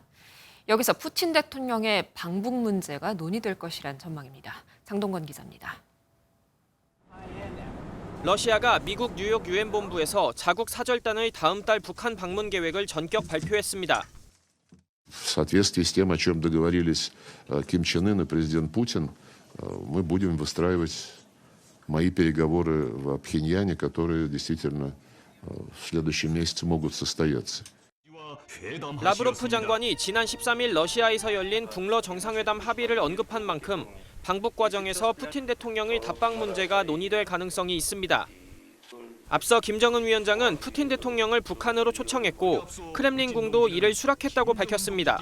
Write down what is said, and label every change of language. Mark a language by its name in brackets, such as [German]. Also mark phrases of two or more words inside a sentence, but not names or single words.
[Korean] 여기서 푸틴 대통령의 방북 문제가 논의될 것이란 전망입니다. 장동건 기자입니다. 러시아가 미국 뉴욕 유엔 본부에서 자국 사절단의 다음 달 북한 방문 계획을 전격 발표했습니다. [Russian] В соответствии с тем, о чем договорились Ким Чен Ын и президент Путин, мы будем выстраивать мои переговоры в Пхеньяне, которые действительно в следующем месяце могут состояться. [Korean] 라브로프 장관이 지난 13일 러시아에서 열린 북러 정상회담 합의를 언급한 만큼 방북 과정에서 푸틴 대통령의 답방 문제가 논의될 가능성이 있습니다. 앞서 김정은 위원장은 푸틴 대통령을 북한으로 초청했고 크렘린궁도 이를 수락했다고 밝혔습니다.